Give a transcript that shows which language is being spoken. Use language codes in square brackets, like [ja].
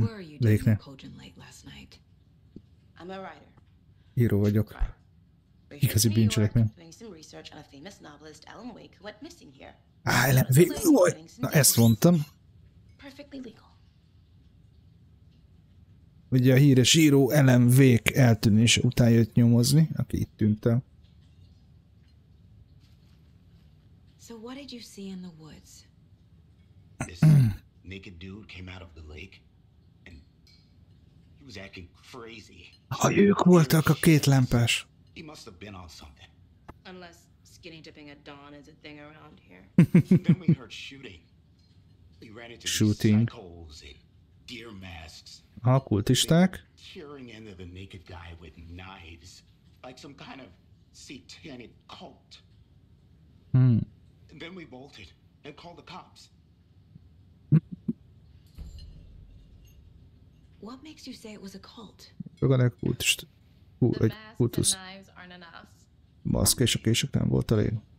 [en] What were you doing in Cauldron Lake last night? I'm a writer. [hu] Író vagyok. Igazi bűncselekmény. [en] Doing some research on a famous novelist, Alan Wake, who went missing here. [hu] Alan Wake, na ezt mondtam. [en] Perfectly legal. [hu] Ugye a híres író Alan Wake eltűnése után jött nyomozni, aki itt tűnt el. [en] So what did you see in the woods? This naked dude came out of the lake, and he was acting crazy. [hu] Ha ők voltak a két lámpás. [en] He must have been on something. Unless skinny dipping at dawn is a thing around here. Then we heard shooting. We ran into Shooting. psychos in deer masks. [hu] A kultisták. [en] Tearing into the naked guy with knives, like some kind of satanic cult. And then we bolted and called the cops. What makes you say it was a cult? [hu] Egy kultist. Egy kultusz. Maszk és a kések nem volt elég.